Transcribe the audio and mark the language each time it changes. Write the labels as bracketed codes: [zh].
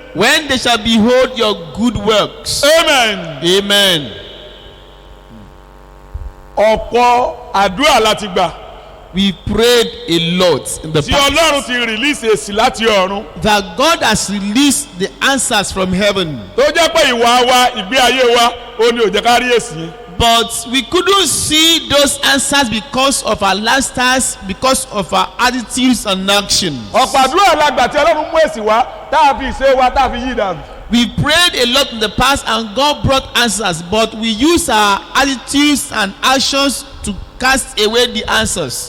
[en] When they shall behold your good works. Amen. Amen. [yo] Ọ̀pọ̀ àdúrà láti gbà. [en] We prayed a lot in the [yo] Tí [en] past. [yo] Ọlọ́run ti [en] release [yo] èsì láti ọ̀run. [en] That God has released the answers from heaven. [yo] Tó jẹ́ pé ìwà wa, ìgbé ayé wa, ó ní ó jẹ́ ká rí èsì yẹn. [en] But we couldn't see those answers because of our lifestyles, because of our attitudes and actions. [yo] Ọ̀pọ̀ àdúrà lágbà tí Ọlọ́run mú èsì wá tá a fi ìṣe wa tá a fi yí dànù. [en] We prayed a lot in the past and God brought answers, but we use our attitudes and actions to cast away the answers.